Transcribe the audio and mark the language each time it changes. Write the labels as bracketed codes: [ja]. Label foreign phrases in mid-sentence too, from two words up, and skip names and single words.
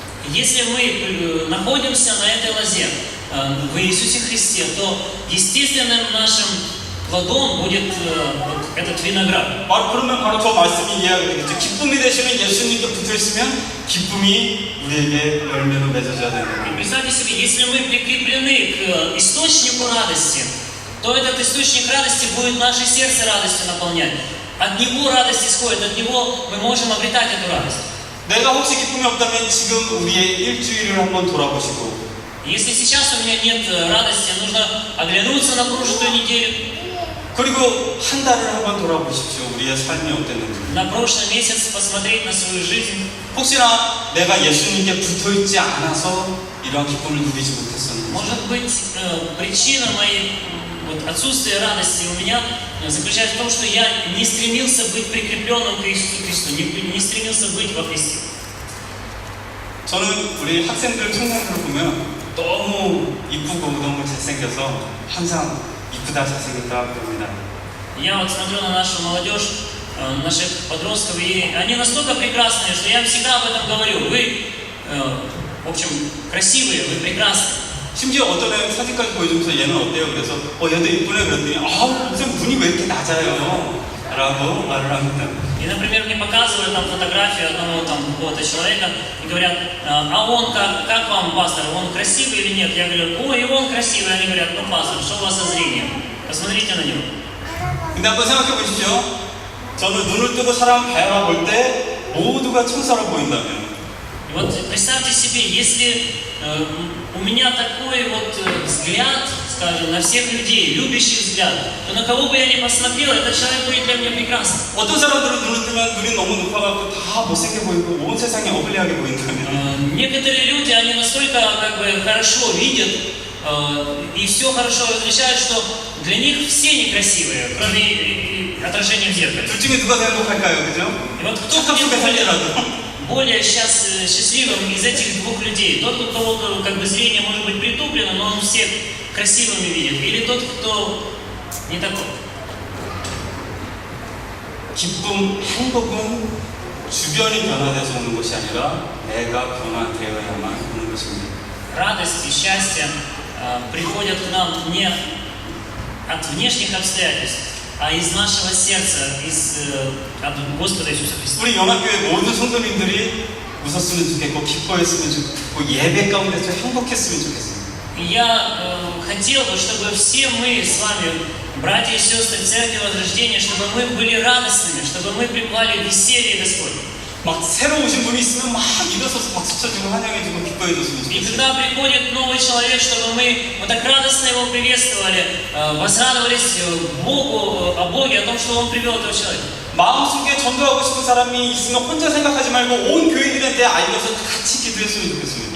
[ru] Если мы находимся на этой лозе, в Иисусе Христе, то естественным нашим плодом будет вот этот виноград. [ko] 그러면 바로 저 말씀이 이해하겠죠. 기쁨이 되시는 예수님께 붙어 있으면 기쁨이 우리에게 열매로 맺어져야 [ru] И [ko] 된다. [ru] представьте себе, если мы прикреплены к источнику радости, то этот источник радости будет наше сердце радостью наполнять. От него радость исходит, от него мы можем обретать эту радость. [ko] 내가 혹시 기쁨이 없다면 지금 우리의 일주일을 한번 돌아보시고 [ru] Если сейчас у меня нет радости, нужно оглянуться на прожитую неделю, [ko] 그리고 한 달을 한번 돌아보십시오. 우리의 삶이 어땠는지. [ru] на прошлый месяц посмотреть на свою жизнь. [ko] 혹시나 내가 예수님께 붙어 있지 않아서 이러한 기쁨을 누리지 못했었는지. [ru] Может быть, причина моей вот, отсутствия радости у меня заключается в том, что я не стремился быть прикрепленным к Иисусу Христу, не стремился быть во Христе. [ko] 저는 우리 학생들, 청년들을 보면 너무 이쁘고 너무 잘생겨서 항상 이쁘다 잘생겼다 그럽니다. [ru] Я вот смотрю на нашу молодежь, наших подростков, и они настолько прекрасные, что я всегда об этом говорю. Вы, в общем, красивые, вы прекрасны. [ko] 심지어 어떤 애 사진까지 보여주면서 얘는 어때요? 그래서 얘도 이쁘네 그랬더니 무슨 눈이 왜 이렇게 낮아요? 라고 말을 합니다. [ru] И, например, мне показывают там фотографию одного там какого-то человека и говорят, а он как вам, пастор, он красивый или нет? Я говорю, ой, и он красивый. Они говорят, ну, пастор, что у вас за зрение? Посмотрите на него. [ko] 근데 한번 생각해 보십시오. 저는 눈을 뜨고 사람 바라볼 때 모두가 천사로 보인다면 [ru] И вот представьте себе, если у меня такой вот взгляд, скажем, на всех людей, любящий взгляд, то на кого бы я ни посмотрел, этот человек будет для меня прекрасным. [ko] 어떤 사람들은 눈을 뜨면 눈이 너무 높아갖고 다 못생겨 보이고 온 세상이 어글리하게 보인다면 [ru] Некоторые люди, они настолько как бы хорошо видят и все хорошо различают, что для них все некрасивые, кроме отражения в зеркале. [ko] 둘 중에 누가 더 행복할까요? 그죠? [ru] И вот кто [ko] 착각 속에 살더라도 [ru] более сейчас счастливым из этих двух людей? Тот, у кого как бы зрение может быть притуплено, но он всех красивыми видит, или тот, кто не такой? [ko] 기쁨, 행복은 주변이 변화돼서 오는 것이 아니라 내가 변화되어야만 오는 것입니다. [ru] Радость и счастье приходят к нам не от внешних обстоятельств, а из нашего сердца, от Господа Иисуса Христа. [ko] 우리 연합교회 모든 성도님들이 웃었으면 좋겠고 기뻐했으면 좋겠고 예배 가운데서 행복했으면 좋겠습니다. [ru] И я хотел бы, чтобы все мы с вами, братья и сестры Церкви Возрождения, чтобы мы были радостными, чтобы мы пребывали в веселье Господне. [ko] 막 새로 오신 분이 있으면 막 일어서서 박수 쳐주고 환영해주고 기뻐해줬으면 [ru] И [ko] 좋겠어요. [ru] когда приходит новый человек, чтобы мы вот так радостно его приветствовали, возрадовались Богу, о Боге, о том, что Он привел этого человека. [ko] 마음속에 전도하고 싶은 사람이 있으면 혼자 생각하지 말고 온 교인들한테 알려서 같이 기도했으면 좋겠습니다.